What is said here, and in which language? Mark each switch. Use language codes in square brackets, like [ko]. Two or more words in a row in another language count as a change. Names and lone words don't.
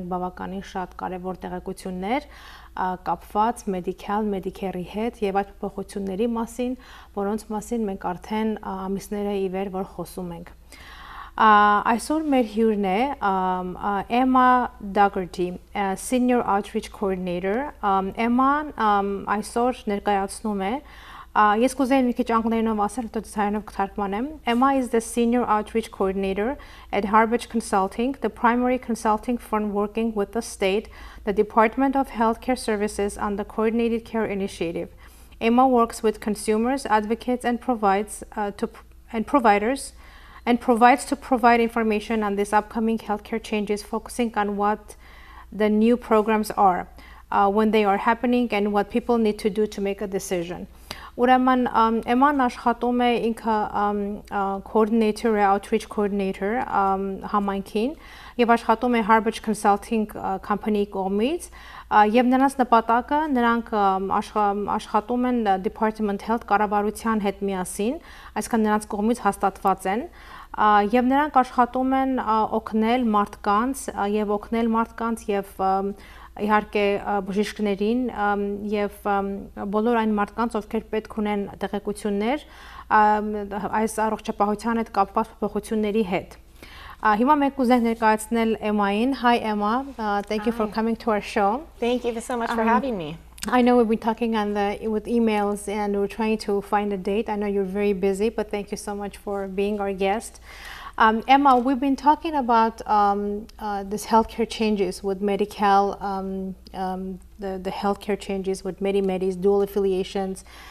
[hy] բավականին շատ կարեւոր տեղեկություններ կապված Medicare-ի հետ եւ այդ փոփոխությունների մասին, որոնց մասին մենք արդեն ամիսներ ի վեր որ խոսում ենք։ Այսօր մեր հյուրն է [en] Emma Daugherty, Senior Outreach Coordinator։ [hy] Emma-ն այսօր ներկայացնում է Ես կուզեի մի քիչ անգլերենով ասել, հետո հայերենով կթարգմանեմ։ [en] Emma is the Senior Outreach Coordinator at HOSPICE Consulting, the primary consulting firm working with the state, the Department of Healthcare Services and the Coordinated Care Initiative. Emma works with consumers, advocates, and provides to provide information on these upcoming healthcare changes, focusing on what the new programs are, when they are happening, and what people need to do to make a decision. [hy] Ուրեմն Էման աշխատում է ինքը coordinator է, [en] outreach coordinator [hy] համայնքին եւ աշխատում է HOSPICE Consulting company կողմից եւ նրանց նպատակը նրանք աշխատում են Department Health կառավարության հետ միասին, այսինքն նրանց կողմից հաստատված են եւ նրանք աշխատում են օգնել մարդկանց եւ իհարկե բժիշկներին եւ բոլոր այն մարդկանց, ովքեր պետք ունեն տեղեկություններ այս առողջապահության հետ կապված փոփոխությունների հետ։ Հիմա մենք կուզենք ներկայացնել Emma-ին. [en] Hi Emma, thank you for coming to our show. Thank you so much for having me. I know we've been talking with emails and we're trying to find a date. I know you're very busy, but thank you so much for being our guest. Emma, we've been talking about this healthcare changes with Medi-Cal, the healthcare changes with Medi-Medis, dual affiliations.